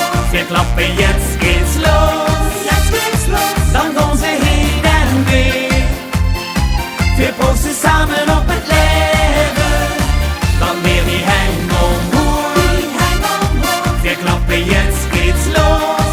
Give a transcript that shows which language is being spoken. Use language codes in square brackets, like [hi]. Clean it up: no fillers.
[de] Wir klappen, jetzt geht's los. [nl] Dan gaan ze heen en weer. Wir proosten samen op het leven. Dan weer die hang omhoog. [de] Wir klappen, jetzt geht's los.